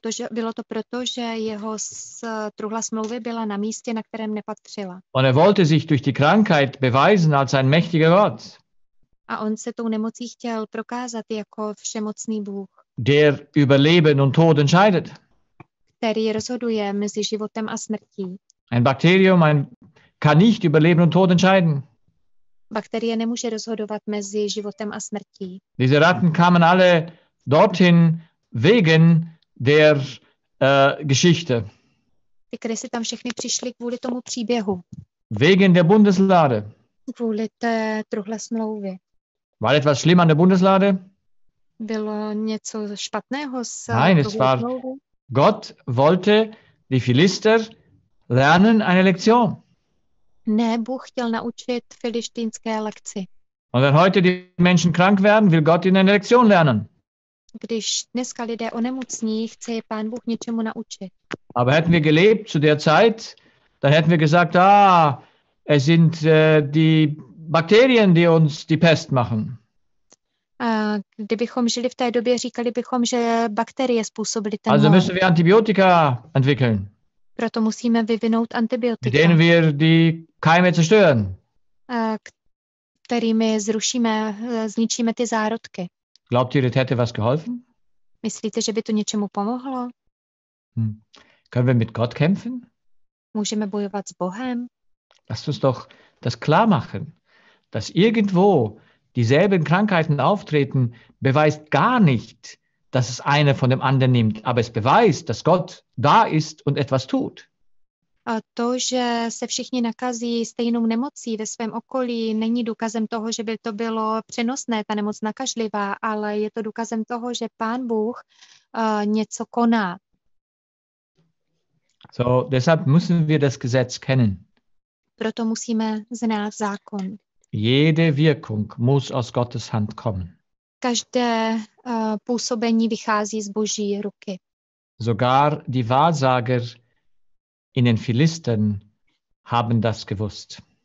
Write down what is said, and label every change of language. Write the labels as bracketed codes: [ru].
[cs] Bylo to proto, že jeho truhla smlouvy byla na místě, na kterém nepatřila. [de] Und wollte sich durch die Krankheit beweisen als ein mächtiger Gott. [cs] A on se tou nemocí chtěl prokázat jako všemocný Bůh. [de] Der über Leben und Tod entscheidet. [cs] Který rozhoduje mezi životem a smrtí. [de] Ein Bakterium kann nicht über Leben und Tod entscheiden. [cs] Bakterie nemůže rozhodovat mezi životem a smrtí. [de] Diese Ratten kamen alle dorthin wegen der Geschichte. [cs] Ty krysy tam všechny přišly kvůli tomu příběhu. [de] Wegen der Bundeslade. [cs] Kvůli té truhle smlouvy. [de] War etwas schlimm an der Bundeslade? [cs] Bylo něco špatného s [de] Nein, es war [cs] smlouvy? [de] Gott wollte die Philister lernen eine Lektion. [cs] Ne, Bůh chtěl naučit filištínské lekci. [de] Und wenn heute die Menschen krank werden, will Gott ihnen eine Lektion lernen. [cs] Když dneska lidé onemocní, chce je Pán Bůh něčemu naučit. [de] Aber hätten wir gelebt zu der Zeit, dann hätten wir gesagt, es sind die Bakterien, die uns die Pest machen. [cs] A kdybychom žili v té době, říkali bychom, že bakterie způsobily ten [de] Also [cs] mor. [de] müssen wir Antibiotika entwickeln, [cs] Proto musíme vyvinout [de] mit [cs] antibiotika, [de] denen wir die Keime zerstören. [cs] kterými zničíme ty zárodky. [de] Glaubt ihr, das hätte was geholfen? [cs] Myslíte, že by to něčemu pomohlo? [de] Können wir mit Gott kämpfen? [cs] Můžeme bojovat s Bohem? [de] Lasst uns doch das klar machen, dass irgendwo dieselben Krankheiten auftreten, beweist gar nicht, dass es eine von dem anderen nimmt, aber es beweist, dass Gott da ist und etwas tut. [cs] A to, že se všichni nakazí stejnou nemocí ve svém okolí, není důkazem toho, že by to bylo přenosné, ta nemoc nakažlivá, ale je to důkazem toho, že Pán Bůh něco koná. [de] So, deshalb müssen wir das Gesetz kennen. [cs] Proto musíme znát zákon. [de] Jede Wirkung muss aus Gottes Hand kommen. [cs] Každé působení vychází z Boží ruky. [de] Sogar die Wahrsager in den Philistern haben das gewusst.